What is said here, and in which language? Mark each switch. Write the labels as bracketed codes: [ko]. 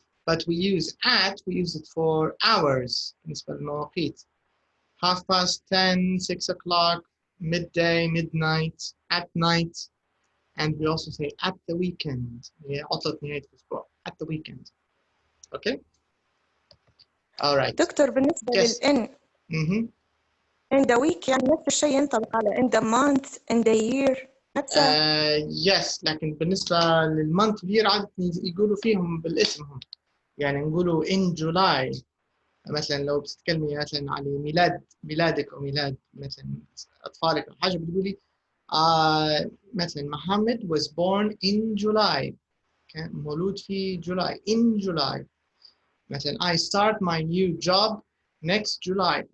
[en] But we use at, we use it for hours, [ar] بالنسبة للمواقيت. [en] 10:30, 6 o'clock, midday, midnight, at night, and we also say at the weekend. [ar] عطلة نهاية الأسبوع, [en] at the weekend, okay? All right. [ar] دكتور بالنسبة للإن in the week يعني نفس الشيء ينطبق على [en] in the month, in the year [ar] نفسها. Yes، لكن بالنسبة للمونث year عادة يقولوا فيهم بالاسم هم. يعني نقولوا in July. مثلا لو بتتكلمي مثلا عن ميلادك أو ميلاد مثلا أطفالك أو حاجة بتقولي مثلا محمد [en] was born in July. [ar] كان مولود في July. [en] In July. مثلا I start my new job next July.